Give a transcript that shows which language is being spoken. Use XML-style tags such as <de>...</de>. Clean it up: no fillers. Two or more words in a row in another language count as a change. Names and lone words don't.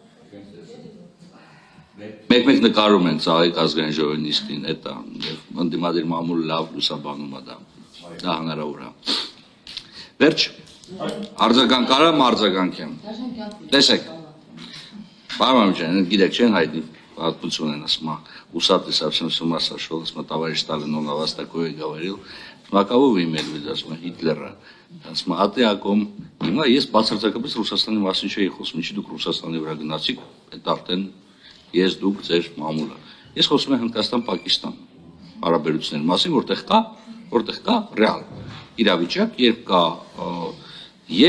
<hy>Մեկ-մեկ նկարում են ծաղիկ ազգային ժողովի նիստին, այդ է, եւ ընդդիմադիր մամուլը լավ լուսաբանում է դա։ Դա հնարավոր է։ Վերջ, արձագանք արամ, արձագանք եմ։ Տեսեք։ Պարոն ջան, գիտեք, չեն հայտնի պատմություն են, ասում է,</hy> <ru>усатый совсем с ума сошел,</ru> <hy>ասում է,</hy> <ru>товарищ Сталин, он о вас такое говорил,</ru> <hy>ասում է,</hy> <ru>կого вы имели в виду,</ru> <hy>ասում է, Հիտլերը, ասում է,</hy> <ru>а ты о ком,</ru> <hy>հիմա ես բացարձակապես Ռուսաստանի մասին չէի խոսում, ինչի դուք Ռուսաստանի վրա գնացիք, այդ արդեն ես դուք ձեր մամուլը, ես խոսում եմ Հնդկաստան-Պակիստան հարաբերությունների մասին, որտեղ կա ռեալ իրավիճակ, երբ կա եւ</hy>